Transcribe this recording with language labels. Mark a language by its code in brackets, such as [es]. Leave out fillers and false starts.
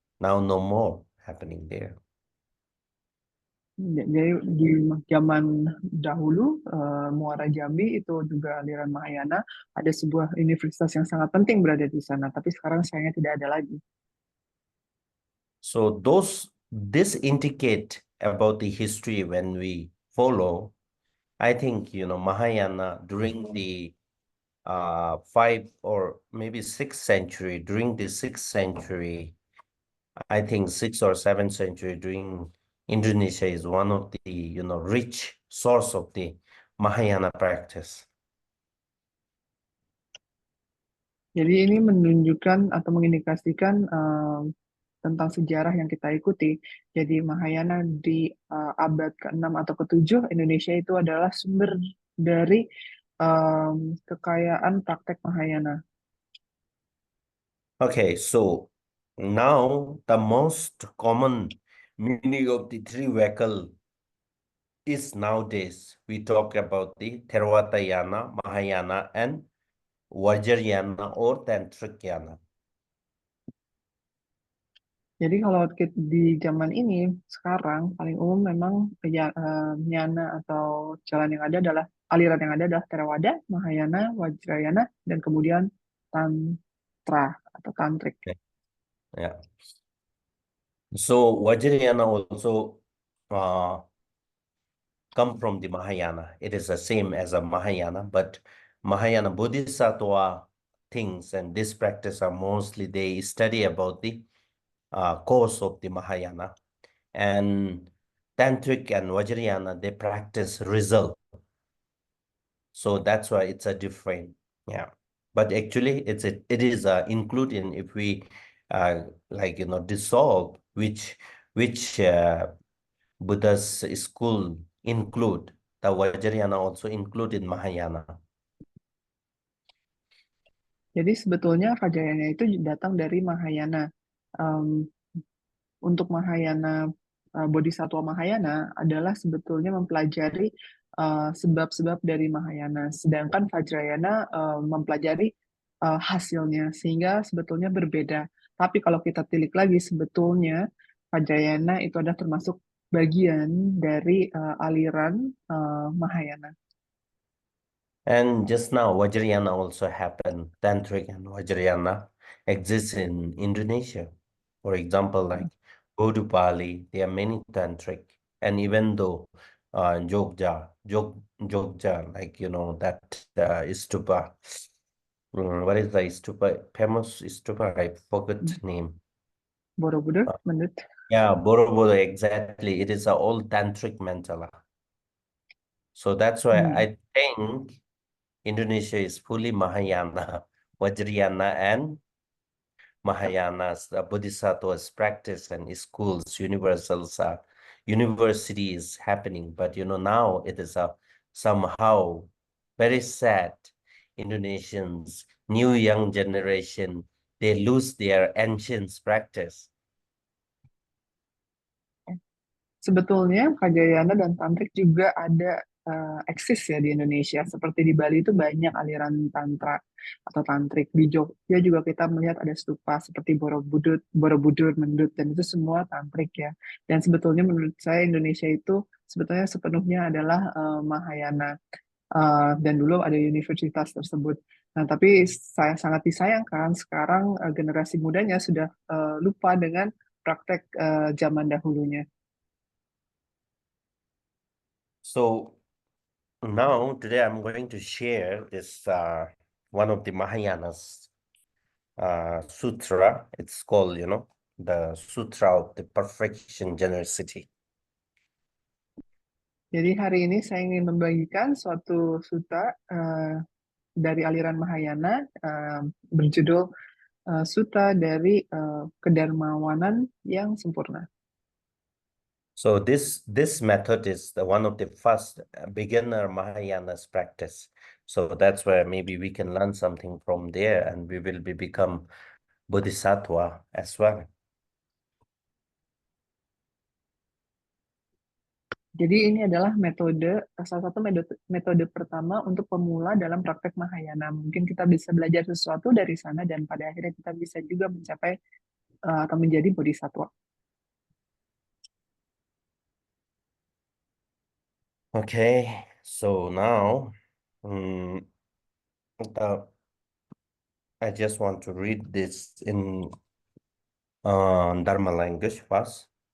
[en] Now no more happening there. [id] Jadi di zaman dahulu, Muara Jambi itu juga aliran Mahayana, ada sebuah universitas yang sangat penting berada di sana, tapi sekarang sayangnya tidak ada lagi. [en] So this indicate about the history when we follow. I think Mahayana during the 5th or maybe 6th century, during the 6th century, I think 6th or 7th century during Indonesia is one of the rich source of the Mahayana practice. [id] Jadi ini menunjukkan atau mengindikasikan tentang sejarah yang kita ikuti. Jadi Mahayana di abad ke-6 atau ke-7 Indonesia itu adalah sumber dari kekayaan praktek Mahayana. [en] Okay, so now the most common meaning of the three vehicle is nowadays we talk about the Theravadayana, Mahayana, and Vajrayana or Tantrikyana. [id] Jadi kalau di zaman ini sekarang paling umum memang nyana atau jalan yang ada adalah aliran yang ada adalah Theravada, Mahayana, Vajrayana, dan kemudian Tantra atau Tantrik. [en] Yeah. So Vajrayana also come from the Mahayana. It is the same as a Mahayana, but Mahayana Bodhisattva things and this practice are mostly they study about the course of the Mahayana. And Tantric and Vajrayana, they practice result. So that's why it's a different, yeah. But actually, it is included if we like dissolve, which Buddha's school include. The Vajrayana also include in Mahayana. [id] Jadi sebetulnya Vajrayana itu datang dari Mahayana. Um, untuk Mahayana, Bodhisattva Mahayana adalah sebetulnya mempelajari sebab-sebab dari Mahayana, sedangkan Vajrayana mempelajari hasilnya, sehingga sebetulnya berbeda. Tapi kalau kita tilik lagi, sebetulnya Vajrayana itu adalah termasuk bagian dari aliran Mahayana. [en] And just now, Vajrayana also happened. Tantric and Vajrayana exists in Indonesia. For example, like Bodupali, there are many tantric. And even though Jogja, like, that stupa, what is the stupa, famous stupa, I forgot name. Borobudur, Uh, [id] menurut. [en] yeah, Borobudur, exactly. It is a old tantric mandala. So that's why I think Indonesia is fully Mahayana, Vajrayana, and Mahayanas, the Bodhisattvas practice and schools, university is happening. But now it is somehow very sad. Indonesians, new young generation, they lose their ancient practice. [id] Sebetulnya Vajrayana dan Tantrik juga ada eksis ya di Indonesia. Seperti di Bali itu banyak aliran Tantra atau Tantrik. Di Jogja juga kita melihat ada stupa seperti Borobudur, Borobudur, Mendut, dan itu semua Tantrik ya. Dan sebetulnya menurut saya Indonesia itu sebetulnya sepenuhnya adalah Mahayana. Dan dulu ada universitas tersebut. Nah, tapi saya sangat disayangkan sekarang generasi mudanya sudah lupa dengan praktek zaman dahulunya. [en] So now today I'm going to share this one of the Mahayanas sutra. It's called, the Sutra of the Perfection Generosity. [id] Jadi hari ini saya ingin membagikan suatu sutta dari aliran Mahayana berjudul Sutta dari Kedermawanan yang Sempurna. [en] So this method is one of the first beginner Mahayana's practice. So that's where maybe we can learn something from there, and we will become Bodhisattva as well. [id] Jadi ini adalah salah satu metode pertama untuk pemula dalam praktek Mahayana. Mungkin kita bisa belajar sesuatu dari sana dan pada akhirnya kita bisa juga mencapai atau menjadi bodhisattva. [en] Okay, so now I just want to read this in Dharma language first.